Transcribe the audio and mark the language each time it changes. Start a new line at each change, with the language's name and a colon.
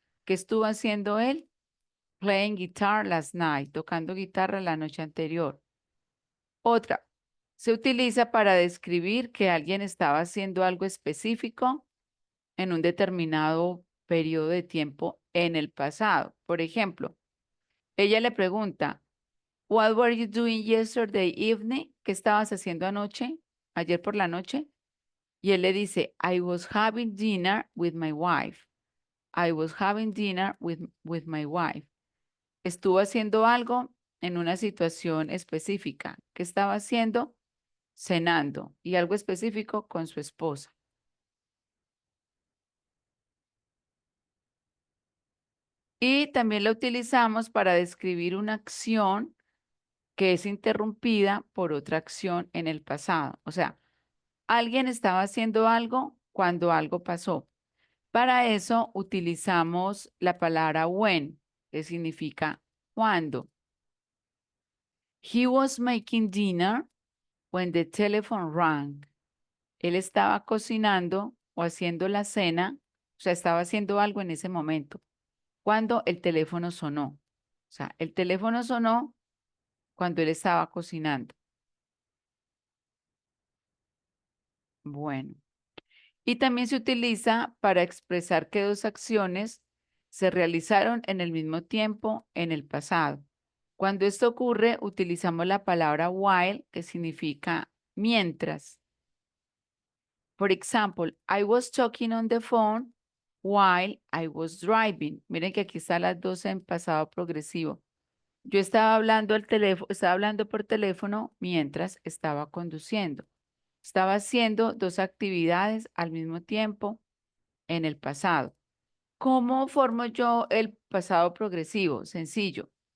Spanish: ¿Qué estuvo haciendo él?
English: Playing guitar last night,
Spanish: tocando guitarra la noche anterior. Otra, se utiliza para describir que alguien estaba haciendo algo específico en un determinado periodo de tiempo en el pasado. Por ejemplo, ella le pregunta,
English: What were you doing yesterday evening?
Spanish: ¿Qué estabas haciendo anoche? Ayer por la noche. Y él le dice,
English: I was having dinner with my wife. I was having dinner with my wife.
Spanish: Estuvo haciendo algo en una situación específica. ¿Qué estaba haciendo? Cenando. Y algo específico con su esposa. Y también la utilizamos para describir una acción que es interrumpida por otra acción en el pasado. O sea, alguien estaba haciendo algo cuando algo pasó. Para eso utilizamos la palabra when, que significa cuando.
English: He was making dinner when the telephone rang.
Spanish: Él estaba cocinando o haciendo la cena, o sea, estaba haciendo algo en ese momento, cuando el teléfono sonó. O sea, el teléfono sonó cuando él estaba cocinando. Bueno. Y también se utiliza para expresar que dos acciones se realizaron en el mismo tiempo en el pasado. Cuando esto ocurre, utilizamos la palabra while, que significa mientras.
English: For example, I was talking on the phone while I was driving.
Spanish: Miren que aquí están las dos en pasado progresivo. Yo estaba hablando al teléfono, estaba hablando por teléfono mientras estaba conduciendo. Estaba haciendo dos actividades al mismo tiempo en el pasado. ¿Cómo formo yo el pasado progresivo? Sencillo.